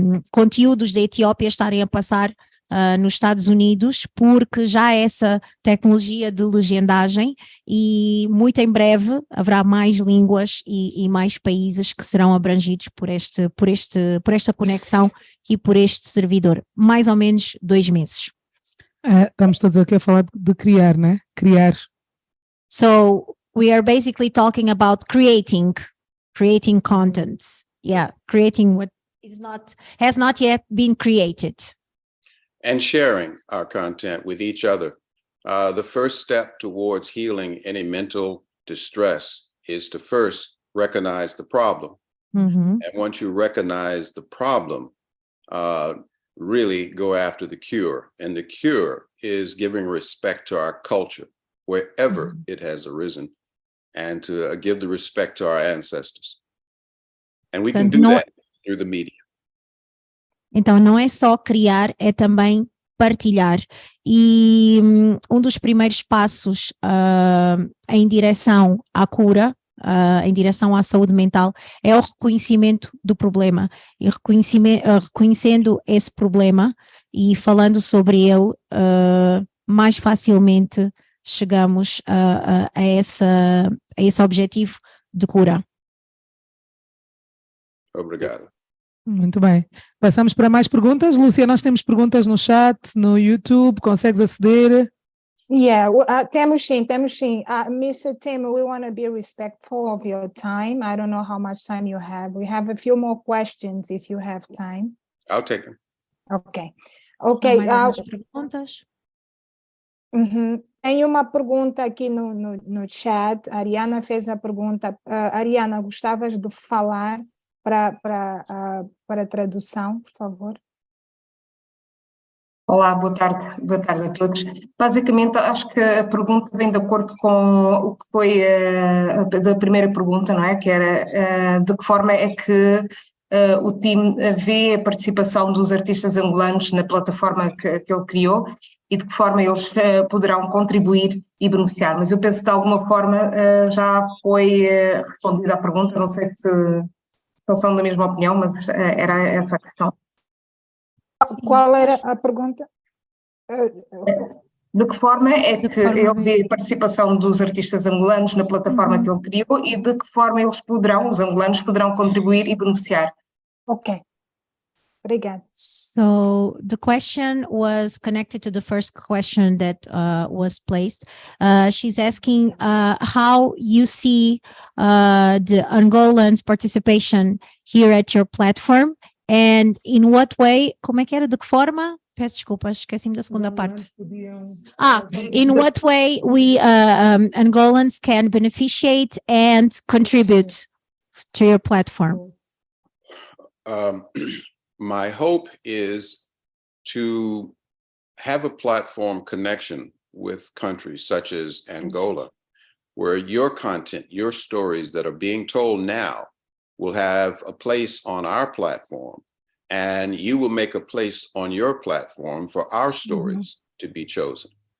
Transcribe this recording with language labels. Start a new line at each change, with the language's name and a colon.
Portuguese: conteúdos da Etiópia estarem a passar nos Estados Unidos, porque já há essa tecnologia de legendagem, e muito em breve haverá mais línguas e mais países que serão abrangidos por esta conexão e por este servidor. Mais ou menos 2 meses. Estamos todos aqui a falar de criar, né? Criar.
English: So we are basically talking about creating content. Yeah, creating what has not yet been created. And sharing our content with each other. The first step towards healing any mental distress is to first recognize the problem. Mm-hmm. And once you recognize the problem, really go after the cure. And the cure is giving respect to our culture, wherever it has arisen, and to give the respect to our ancestors. And we can do that through the media.
Portuguese: Então não é só criar, é também partilhar. E um dos primeiros passos em direção à cura, em direção à saúde mental, é o reconhecimento do problema. E reconhecendo esse problema e falando sobre ele, mais facilmente chegamos a esse objetivo de cura. Obrigado. Muito bem. Passamos para mais perguntas. Lúcia, nós temos perguntas no chat, no YouTube, consegues aceder? Yeah, temos sim. Mr.
English: Tim, we want to be respectful of your time. I don't know how much time you have. We have a few more questions if you have time. I'll take them. Ok.
Portuguese: Mais algumas perguntas? Tem uma pergunta aqui no chat. A Ariana fez a pergunta. Ariana, gostavas de falar para a tradução, por favor? Olá, boa tarde a todos. Basicamente, acho que a pergunta vem de acordo com o que foi da primeira pergunta, não é? Que era de que forma é que o time vê a participação dos artistas angolanos na plataforma que ele criou e de que forma eles poderão contribuir e beneficiar. Mas eu penso que de alguma forma já foi respondida a pergunta, não sei se são da mesma opinião, mas era essa a questão. Qual era a pergunta? De que forma é que ele vê a participação dos artistas angolanos na plataforma que ele criou e de que forma os angolanos poderão contribuir e beneficiar? Ok. Obrigada.
English: So the question was connected to the first question that was placed. She's asking how you see the Angolans' participation here at your platform. And in what way,
Portuguese: como é que era? De que forma? Peço desculpas, esqueci-me da segunda parte.
English: In what way we Angolans can beneficiate and contribute to your platform? My hope is to have a platform connection with countries such as Angola, where your content, your stories that are being told now will have a place on our platform, and you will make a place on your platform for our stories to be chosen.